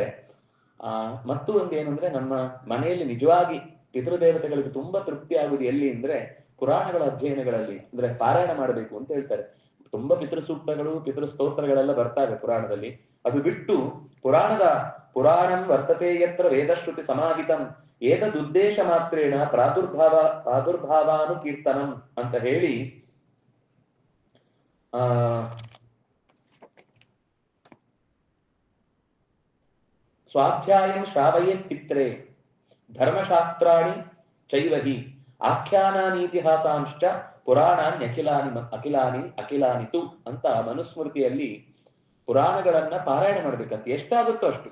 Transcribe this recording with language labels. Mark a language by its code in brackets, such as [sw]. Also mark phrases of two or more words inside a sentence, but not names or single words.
[kn] ಮತ್ತು ಒಂದೇನು ಅಂದ್ರೆ, ನಮ್ಮ ಮನೆಯಲ್ಲಿ ನಿಜವಾಗಿ ಪಿತೃದೇವತೆಗಳಿಗೆ ತುಂಬಾ ತೃಪ್ತಿ ಆಗುವುದು ಎಲ್ಲಿ ಅಂದ್ರೆ ಪುರಾಣಗಳ ಅಧ್ಯಯನಗಳಲ್ಲಿ, ಅಂದ್ರೆ ಪಾರಾಯಣ ಮಾಡಬೇಕು ಅಂತ ಹೇಳ್ತಾರೆ. ತುಂಬಾ ಪಿತೃಸೂಕ್ತಗಳು, ಪಿತೃಸ್ತೋತ್ರಗಳೆಲ್ಲ ಬರ್ತಾವೆ ಪುರಾಣದಲ್ಲಿ. ಅದು ಬಿಟ್ಟು [sa] ಪುರಾಣಂ ವರ್ತತೆ ಯತ್ರ ವೇದಶ್ರುತಿ ಸಮಾಹಿತಂ ಏತದುದ್ದೇಶ ಮಾತ್ರೇಣ ಪ್ರಾದುರ್ಭಾವಾನು ಕೀರ್ತನಂ [kn] ಅಂತ ಹೇಳಿ [sa] ಸ್ವಾಧ್ಯಾಯಂ ಶ್ರಾವಯೇತ್ ಪಿತ್ರೆ ಧರ್ಮಶಾಸ್ತ್ರಾಣಿ ಚೈವಹಿ ಆಖ್ಯಾನಾನೀತಿಹಾಸಾಂಶ್ಚ ಪುರಾಣಾನ್ ಅಖಿಲಾನಿತು [kn] ಅಂತ ಮನುಸ್ಮೃತಿಯಲ್ಲಿ ಪುರಾಣಗಳನ್ನ ಪಾರಾಯಣ ಮಾಡ್ಬೇಕಂತ. ಎಷ್ಟಾಗುತ್ತೋ ಅಷ್ಟು.